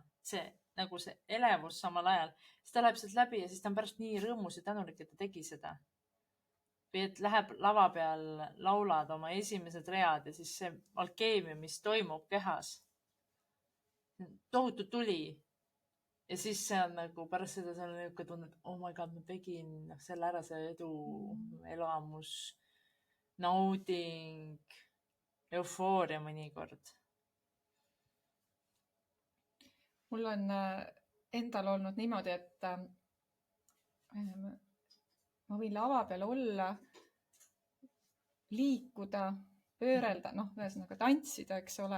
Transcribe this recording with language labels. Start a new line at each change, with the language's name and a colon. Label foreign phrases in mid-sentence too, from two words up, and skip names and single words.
Estonian: See nagu see elevus samal ajal. Siis ta läheb sealt läbi ja siis ta on pärast nii rõõmus ja tänulik, et ta tegi seda. Või et läheb lava peal, laulad oma esimesed read ja siis see alkeemia, mis toimub kehas, tohutu tuli. Ja siis see on nagu pärast seda seal on niisugune tunne, et
English: oh my god,
Estonian: ma tegin selle ära, see edu, elamus, nauding, eufooria mõnikord. Mul on endal olnud niimoodi, et ma võin lava peal olla, liikuda, pöörelda, ühesõnaga tantsida, eks ole.